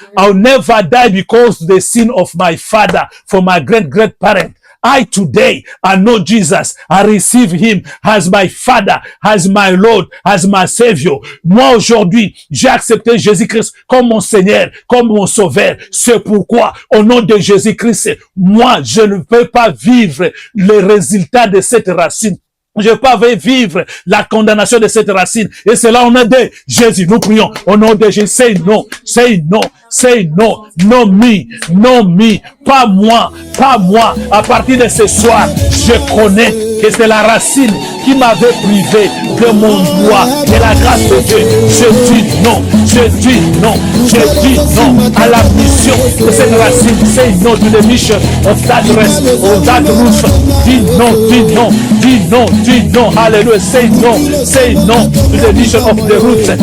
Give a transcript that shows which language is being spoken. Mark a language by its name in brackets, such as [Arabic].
[English] I'll never die because the sin of my father, for my great parent. I today, I know Jesus. I receive him as my Father, as my Lord, as my Savior. [French] Moi, aujourd'hui, j'ai accepté Jésus-Christ comme mon Seigneur, comme mon Sauveur. C'est pourquoi, au nom de Jésus-Christ, moi, je ne peux pas vivre les résultats de cette racine. Je ne peux pas vivre la condamnation de cette racine. Et c'est là on a dit, Jésus, nous prions au nom de Jésus. [English] Say no, say no, say no, no me, [French] pas moi. À partir de ce soir, je connais que c'est la racine qui m'avait privé de mon droit, de la grâce de Dieu. Je dis non à la mission de cette racine. [English] Say no to the mission of that rest, of that roof. [French] Dis non, [English] hallelujah. Say no to the mission of the roots.